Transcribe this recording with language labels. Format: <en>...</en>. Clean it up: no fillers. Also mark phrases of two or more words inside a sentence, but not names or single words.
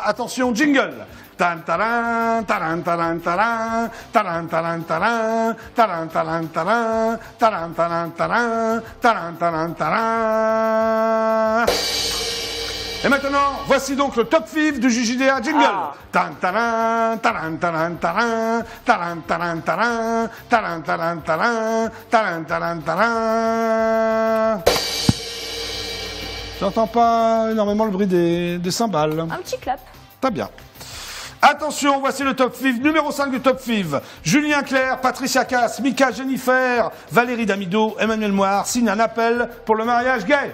<fr>Attention, jingle. Tan taran, taran taran taran, taran taran taran, taran taran taran, taran taran taran, taran taran taran. Et maintenant, voici donc le top 5 du JJDA jingle. Tan taran, taran taran taran, taran taran taran, taran taran taran, taran taran taran. J'entends pas énormément le bruit des cymbales. Un petit clap. Pas bien. Attention, voici le top 5, numéro 5 du top 5. Julien Clerc, Patricia Cass, Mika Jennifer, Valérie Damido, Emmanuel Moire signent un appel pour le mariage gay.</fr>